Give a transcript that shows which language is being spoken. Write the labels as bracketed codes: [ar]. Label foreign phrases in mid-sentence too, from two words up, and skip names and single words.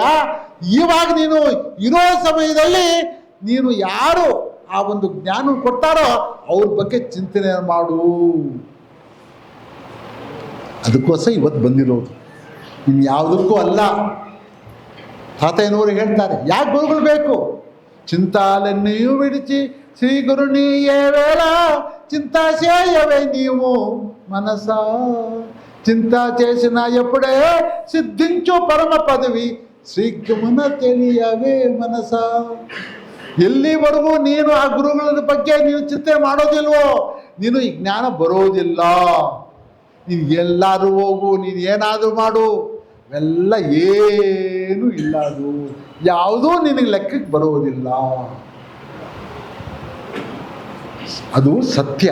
[kn] ಇವಾಗ ನೀನು ಇರೋ ಸಮಯದಲ್ಲಿ ನೀನು ಯಾರು ಆ ಒಂದು ಜ್ಞಾನ ಕೊಡ್ತಾರೋ ಅವ್ರ ಬಗ್ಗೆ ಚಿಂತನೆ ಮಾಡು. ಅದಕ್ಕೋಸ್ಕರ ಇವತ್ತು ಬಂದಿರೋದು, ಇನ್ನು ಯಾವುದಕ್ಕೂ ಅಲ್ಲ. ತಾತಯ್ಯನವರು ಹೇಳ್ತಾರೆ, ಯಾಕೆ ಗುರುಗಳು ಬೇಕು? [te] చింతాలన్నీయు విడిచి శ్రీ గురునీయే వేళ చింతా చేయవే నీవు మనసా. చింతా చేసిన ఎప్పుడే సిద్ధించు పరమ పదవి శ్రీగಮನ తెలియవೇ ಮನಸ. [kn] ಎಲ್ಲಿವರೆಗೂ ನೀನು ಆ ಗುರುಗಳ ಬಗ್ಗೆ ನೀನು ಚಿಂತೆ ಮಾಡೋದಿಲ್ವೋ ನೀನು ಈ ಜ್ಞಾನ ಬರೋದಿಲ್ಲ. ನೀನು ಎಲ್ಲಾದರೂ ಹೋಗು, ನೀನು ಏನಾದರೂ ಮಾಡು, ಎಲ್ಲ ಏನೂ ಇಲ್ಲ. ಅದು ಯಾವುದೂ ನಿನಗೆ ಲೆಕ್ಕಕ್ಕೆ ಬರೋದಿಲ್ಲ. ಅದು ಸತ್ಯ.